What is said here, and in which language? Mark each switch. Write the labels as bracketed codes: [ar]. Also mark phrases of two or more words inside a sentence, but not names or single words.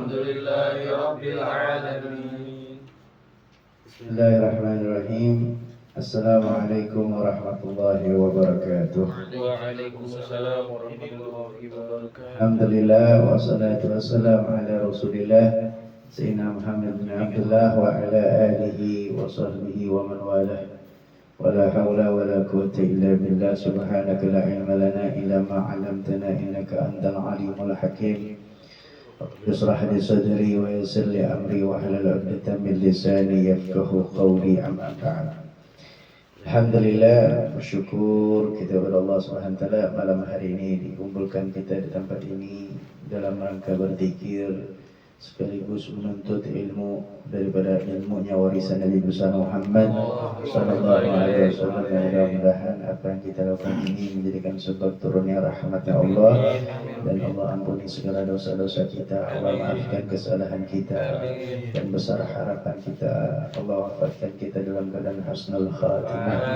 [ar] بسم الله الرحمن الرحيم. السلام عليكم ورحمة الله وبركاته. وعليكم السلام ورحمة الله وبركاته. الحمد لله والصلاة والسلام على رسول الله سيدنا محمد بن عبد الله وعلى آله وصحبه ومن والاه. ولا حول ولا قوة إلا بالله سبحانك لا علم لنا إلا ما علمتنا إنك أنت العليم الحكيم. اشرح لي صدري ويسر لي أمري واحلل عقدة من لساني يفقهوا قولي أما بعد. الحمد لله, [id] bersyukur kita kepada Allah [ar] سبحانه وتعالى [id] malam hari ini dikumpulkan kita di tempat ini dalam rangka berzikir sekaligus menuntut ilmu daripada ilmunya warisan Nabi besar Muhammad [ar] صلى الله عليه وسلم. [id] Mudah-mudahan apa yang kita lakukan ini menjadikan sebab turunnya rahmatnya Allah, dan Allah ampuni segala dosa-dosa kita, Allah maafkan kesalahan kita, dan besar harapan kita Allah wafatkan kita dalam keadaan [ar] حسن الخاتمة.